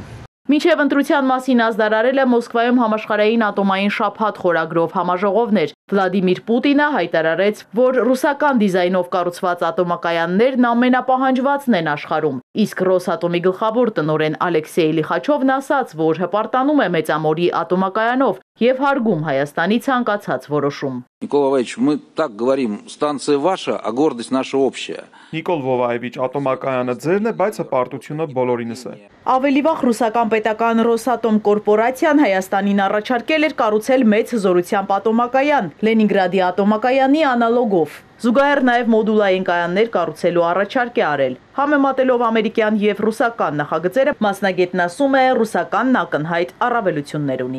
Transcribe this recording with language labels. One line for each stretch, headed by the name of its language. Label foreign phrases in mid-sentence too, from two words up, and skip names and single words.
Armenian: Մինչև ընտրության մասին ազդարարելը Մոսկվայում համաշխարհային ատոմային շաբաթ խորագրով համաժողովներ, Վլադիմիր Պուտինը հայտարարեց, որ ռուսական դիզայնով կառուցված ատոմակայաններն ամենապահանջվածն են աշխարհում, իսկ Ռոսատոմի գլխավոր տնօրեն Ալեքսեյ Լիխաչովն ասաց, որ հպարտանում է Մեծամորի ատոմակայանով և հարգում Հայաստանի ցանկացած որոշում։
Russian: Никол Воваевич, мы так говорим, станция ваша, а гордость наша общая։
Armenian: Նիկոլ Վովայևիչ, ատոմակայանը ձերն է, բայց հպարտությունը բոլորինս է։ Ավելի վաղ ռուսական պետական Ռոսատոմ կորպորացիան Հայաստանին առաջարկել էր կառուցել մեծ հզորությամբ ատոմակայան Լենինգրադի ատոմակայանի անալոգով։ Զուգահեռ նաև մոդուլային կայաններ կառուցելու առաջարկ է արել։ Համեմատելով ամերիկյան և ռուսական նախագծերը, մասնագետն ասում է, ռուսականն ակնհայտ առավելություններ ունի։